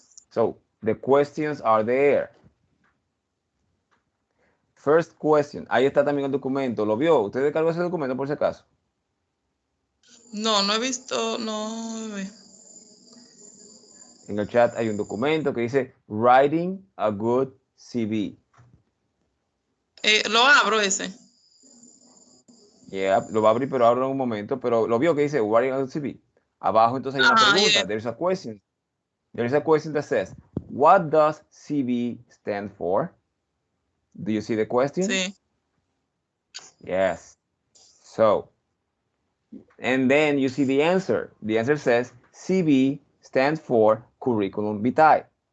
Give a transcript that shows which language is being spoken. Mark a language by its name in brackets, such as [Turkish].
[English] So, the questions are there. First question. [Spanish] Ahí está también el documento. ¿Lo vio? ¿Usted descargó ese documento por si acaso? No, no he visto, no. En el chat hay un documento que dice Writing a Good CV. Lo abro ese. Yeah, lo va a abrir, pero ahora en un momento. Pero lo vio que dice Writing a Good CV. Abajo entonces hay una Ajá, pregunta. [English] There's a question. There's a question that says, what does CV stand for? Do you see the question? [Spanish] sí. [English] Yes. So, and then you see the answer. The answer says CV stands for curriculum vitae.